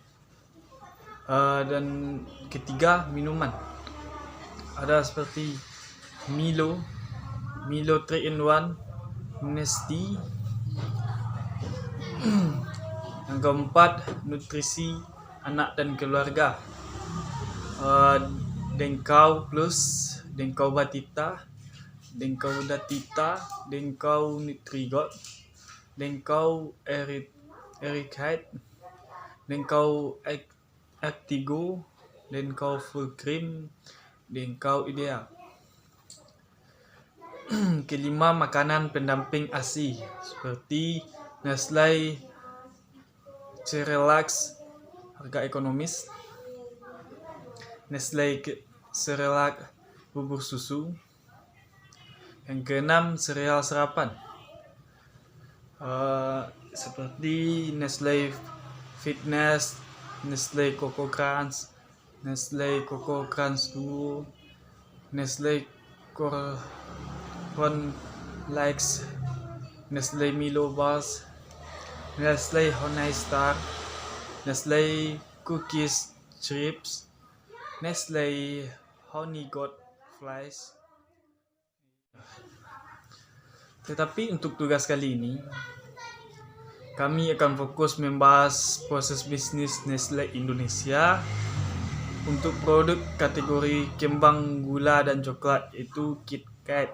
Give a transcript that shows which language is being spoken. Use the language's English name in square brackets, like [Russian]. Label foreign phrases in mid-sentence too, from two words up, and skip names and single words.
[Indonesian] Dan ketiga, minuman. Ada seperti Milo 3-in-1, Nestea. Yang keempat, nutrisi anak dan keluarga. Denkau Plus, Denkau Batita, Denkau Datita, Denkau Nutrigot, Denkau Ericite, Denkau Actigo, Denkau Full Cream, Denkau Ideal. Kelima, makanan pendamping ASI seperti Nestle Cerelac harga ekonomis, Nestle Cerelac bubur susu. Yang keenam, sereal sarapan seperti Nestle Fitness, Nestle Coco Crunch, Nestle Coco Crunch Duo, Nestle Corn Flakes, Nestle Milo Bars, Nestle Honey Star, Nestle Cookies Chips, Nestle Honey Goat Flies. Tetapi untuk tugas kali ini, kami akan fokus membahas proses bisnis Nestle Indonesia untuk produk kategori kembang gula dan coklat, yaitu KitKat.